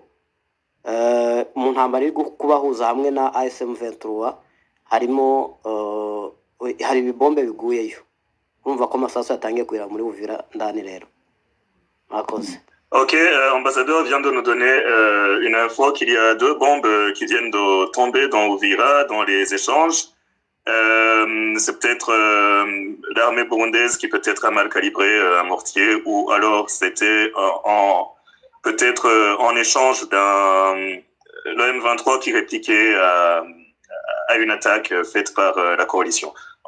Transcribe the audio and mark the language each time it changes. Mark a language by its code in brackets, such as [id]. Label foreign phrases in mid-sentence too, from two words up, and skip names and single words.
[rw] Mu ntambara iri kubahuza hamwe na ASM 23 harimo hari ibibombe biguyeyo. Urumva ko amasasu yatangiye kwira muri Uvira ndani rero. Mwakoze. [fr] Ok, ambassadeur vient de nous donner une info qu'il y a 2 bombes qui viennent de tomber dans Uvira, dans les échanges. C'est peut-être l'armée burundaise qui peut-être a mal calibré un mortier, ou alors c'était peut-être en échange le M23 qui répliquait à une attaque faite par la coalition.